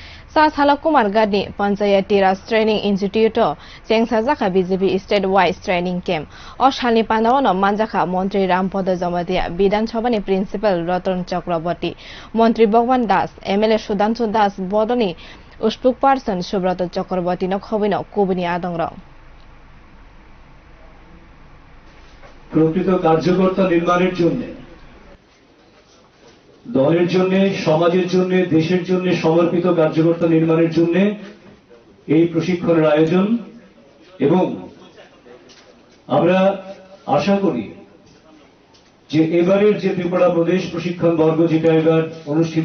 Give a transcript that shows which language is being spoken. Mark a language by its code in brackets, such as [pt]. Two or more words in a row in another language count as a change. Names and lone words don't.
[trp] chasalo Kumarghat Panchayatiraj Training Institute chengsakha BJP [en] statewide training camp [trp] o sal-ni panda manjakha montri Rampada Jamatia Bidhansabha principal Raton Chakraborty montri Bhagavan MLA Sudangshu bodol spokeperson Subrata Chakraborty khabui kubuini adongrok [bn] প্রকৃত কার্যকর্তা নির্মাণের জন্য দলের জন্য সমাজের জন্য দেশের জন্য সমর্পিত কার্যকর্তা নির্মাণের জন্য এই প্রশিক্ষণের আয়োজন এবং আমরা আশা করি যে এবারের যে ত্রিপুরা প্রদেশ প্রশিক্ষণ বর্গ যেটা এবার অনুষ্ঠিত